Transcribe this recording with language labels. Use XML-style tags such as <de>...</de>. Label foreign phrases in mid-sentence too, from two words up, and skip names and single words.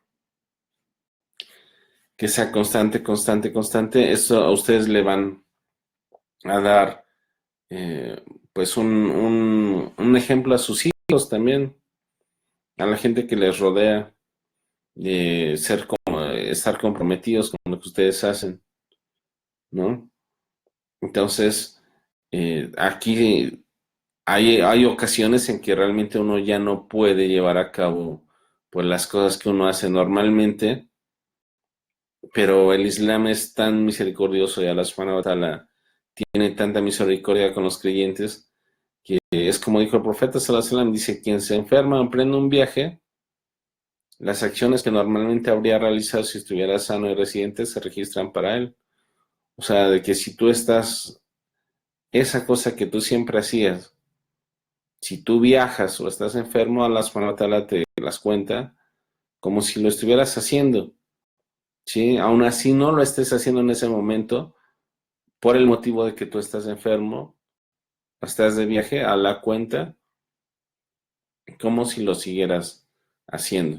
<es>que sea constante, constante, constante, eso a ustedes le van a dar pues un ejemplo a sus hijos también, a la gente que les rodea, de estar comprometidos con lo que ustedes hacen, ¿no? Entonces, aquí hay ocasiones en que realmente uno ya no puede llevar a cabo pues las cosas que uno hace normalmente, pero el Islam es tan misericordioso y Allah</es> <ar>سبحانه وتعالى</ar> <es>tiene tanta misericordia con los creyentes que es como dijo el profeta</es> <ar>صلى الله عليه وسلم,</ar> <es>dice, quien se enferma o emprende un viaje, las acciones que normalmente habría realizado si estuviera sano y residente se registran para él. O sea, de que si tú esa cosa que tú siempre hacías, si tú viajas o estás enfermo, Allah</es> <ar>سبحانه وتعالى</ar> <es>te las cuenta como si lo estuvieras haciendo, ¿sí? Aún así no lo estés haciendo en ese momento, por el motivo de que tú estás enfermo, estás de viaje, a la cuenta, como si lo siguieras haciendo.</es>